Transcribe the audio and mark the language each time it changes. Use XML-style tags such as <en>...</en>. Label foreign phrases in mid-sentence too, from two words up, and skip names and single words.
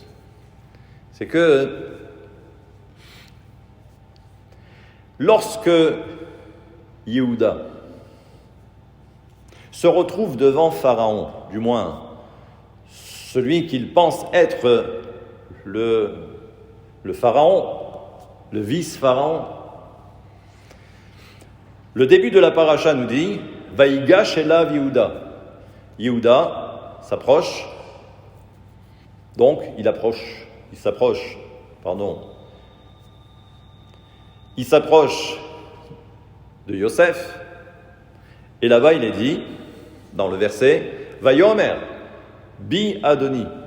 <fr>C'est que lorsque Yehuda se retrouve devant Pharaon, du moins celui qu'il pense être le Pharaon, le vice-Pharaon, le début de la paracha nous dit «</fr> <he>ויגש אליו יהודה ».</he> <fr>Yehuda s'approche, donc il s'approche de Yosef, et là-bas il est dit, dans le verset, «</fr> <he>ויאמר, בי אדוני ».</he>